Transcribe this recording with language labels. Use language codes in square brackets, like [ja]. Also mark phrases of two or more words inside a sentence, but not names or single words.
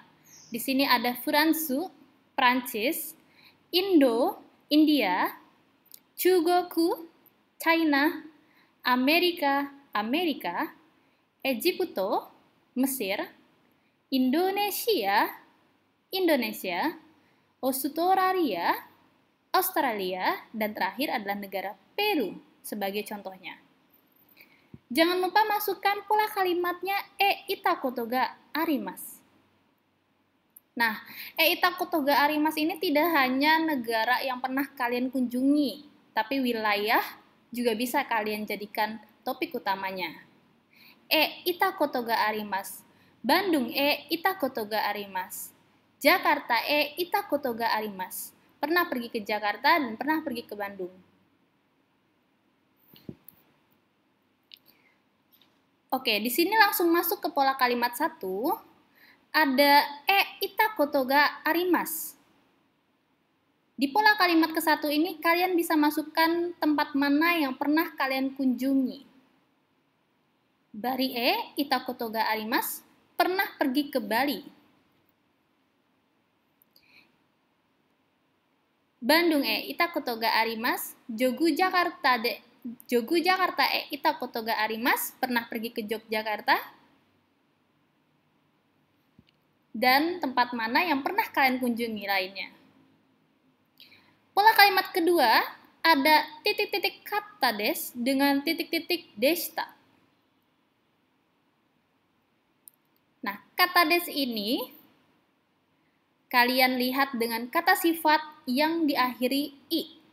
[id] Di sini ada Furansu, Prancis, Indo, India, Chugoku, China, Amerika, Amerika, Egypto, Mesir, Indonesia, Indonesia, Australia, dan terakhir adalah negara Peru sebagai contohnya. Jangan lupa masukkan pola kalimatnya [ja] 行ったことがあります. [id] Nah, [ja] 行ったことがあります [id] ini tidak hanya negara yang pernah kalian kunjungi, tapi wilayah juga bisa kalian jadikan topik utamanya. [ja] 行ったことがあります。Bandung 行ったことがあります. Jakarta 行ったことがあります. [id] Pernah pergi ke Jakarta dan pernah pergi ke Bandung. Oke, di sini langsung masuk ke pola kalimat 1. [ja] Ada 行ったことがあります. [id] Di pola kalimat ke-1 ini kalian bisa masukkan tempat mana yang pernah kalian kunjungi. [ja] Bari 行ったことがあります. [id] Pernah pergi ke Bali. [ja] Bandung 行ったことがあります. Jogu Jakarta ita koto ga arimasu. [id] Pernah pergi ke Yogyakarta. Dan tempat mana yang pernah kalian kunjungi lainnya. Pola kalimat kedua ada titik-titik kata des dengan titik-titik deshita. Nah, kata des ini kalian lihat dengan kata sifat yang diakhiri i.